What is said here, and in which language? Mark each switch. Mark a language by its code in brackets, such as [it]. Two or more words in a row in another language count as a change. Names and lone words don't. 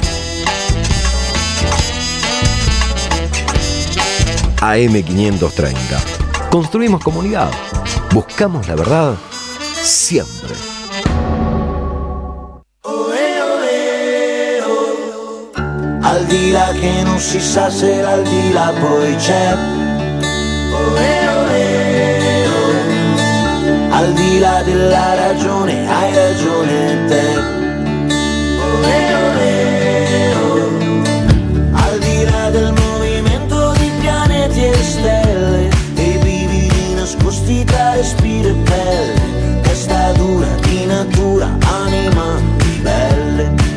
[es] AM 530. Construimos comunidad. Buscamos la verdad siempre. [it] Al di là che non si sa se al di là poi c'è. Al di là della ragione, hai ragione te. Al di là del movimento di pianeti e stelle, e brividi nascosti tra respiro e pelle, testa dura di natura, anima ribelle.